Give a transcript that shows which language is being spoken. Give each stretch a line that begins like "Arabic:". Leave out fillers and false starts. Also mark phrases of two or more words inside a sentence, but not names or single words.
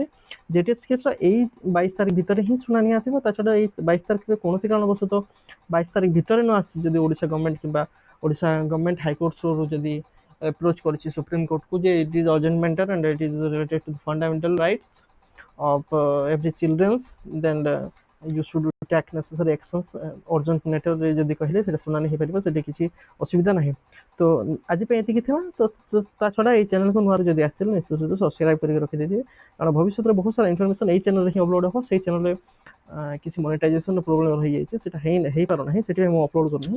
Odia: ଜେଟିଏସ୍ କେସ୍ର ଏଇ 22 ତାରିଖ ଭିତରେ ହିଁ ଶୁଣାଣି ଆସିବ। ତା ଛଡ଼ା ଏଇ 22 ତାରିଖରେ କୌଣସି କାରଣବଶତଃ 22 ତାରିଖ ଭିତରେ ନ ଆସିଛି, ଯଦି ଓଡ଼ିଶା ଗଭର୍ଣ୍ଣମେଣ୍ଟ କିମ୍ବା ଓଡ଼ିଶା
English: government High Court
Odia: ଥ୍ରୋରୁ ଯଦି ଆପ୍ରୋଚ୍ କରିଛି ସୁପ୍ରିମକୋର୍ଟକୁ ଯେ
English: it is urgent matter and it is related to the fundamental rights of every childrens, then you should take necessary actions, urgent matter
Odia: ଯଦି କହିଲେ ସେଟା ଶୁଣାଣି ହେଇପାରିବ, ସେଠି କିଛି ଅସୁବିଧା ନାହିଁ। ତ ଆଜି ପାଇଁ ଏତିକି ଥିବା। ତ ତା ଛଡ଼ା ଏଇ ଚ୍ୟାନେଲକୁ ନୂଆରେ ଯଦି ଆସିଥିଲେ ନିଶ୍ଚିତ ସବସ୍କ୍ରାଇବ୍ କରିକି ରଖିଦେଇଥିବେ, କାରଣ ଭବିଷ୍ୟତରେ ବହୁତ ସାରା ଇନଫର୍ମେସନ୍ ଏଇ ଚ୍ୟାନେଲରେ ହିଁ ଅପଲୋଡ଼ ହେବ। ସେଇ ଚ୍ୟାନେଲରେ କିଛି
English: monetization problem
Odia: ରହିଯାଇଛି, ସେଟା ହେଇପାରୁନାହିଁ, ସେଥିପାଇଁ ମୁଁ ଅପଲୋଡ଼ କରୁନାହିଁ।